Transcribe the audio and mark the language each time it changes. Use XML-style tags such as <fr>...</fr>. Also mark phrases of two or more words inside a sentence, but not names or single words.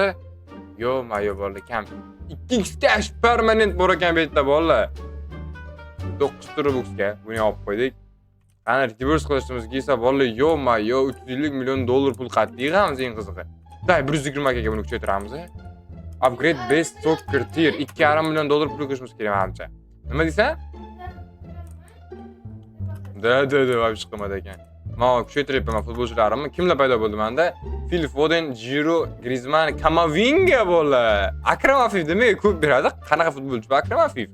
<uz>Yo-mayo bolalar, kam. 2x</uz> <en>cash permanent</en> <uz>bor ekan bu yerda bolalar. 9 rublga buni olib qo'ydik. Qani reverse qilishimiz kelsa bolalar, yo-mayo $350 million pul qattiq yig'amiz eng qizig'i. Day 120 ga buni kuchaytiramiz.</uz> <en>Upgrade base soccer tier</en> <uz>$2,5 million pul qo'shimiz kerak menimcha. Nima deysan? Da, voy chiqmadi ekan. Men kuchaytiryapman futbolchilarimni. Kimlar paydo bo'ldi menda? Phil Foden, Giroud, Griezmann, Kamavinga bolalar. Akram Afif demak ko'p beradi. Qanaqa futbolchi bu Akram Afif?</uz>